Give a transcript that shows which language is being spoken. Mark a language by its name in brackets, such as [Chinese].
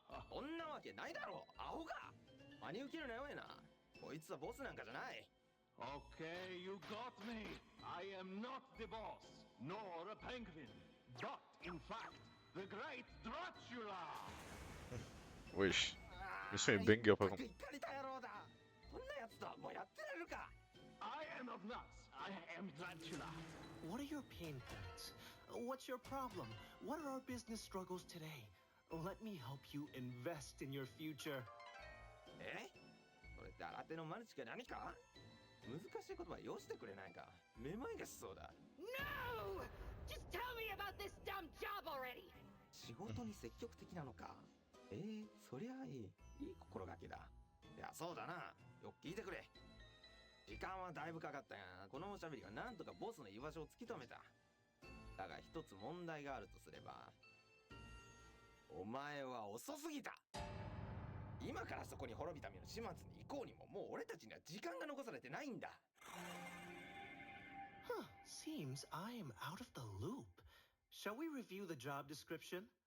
[Japanese] こんなわけないだろう、アホか。真に受けるなよえな。こいつはボスなんかじゃない。 [English] Okay, you got me. I am not the boss, nor a penguin, but in fact, the great Dracula. [French] Wesh. Mission est banger par contre. [Japanese] 怒りた野郎だ。こんなやつとはもうやってられるか。 [English] I am of nuts. I am Dracula. What are your pain points? What's your problem? What are our business struggles today? Let me help you invest in your future. [Japanese] え？これって新手のマルチか何か？難しい言葉よしてくれないか。めまいがしそうだ。 [English] No! Just tell me about this dumb job already! [Japanese] 仕事に積極的なのか。そりゃいい。いい心がけだ。いや、そうだな。よく聞いてくれ。時間はだいぶかかったが、このおしゃべりがなんとかボスの居場所を突き止めた。だが一つ問題があるとすれば、お前は遅すぎた。今からそこに滅びた身の始末に行こうにも、もう俺たちには時間が残されてないんだ。 [English] Huh, seems I'm out of the loop. Shall we review the job description?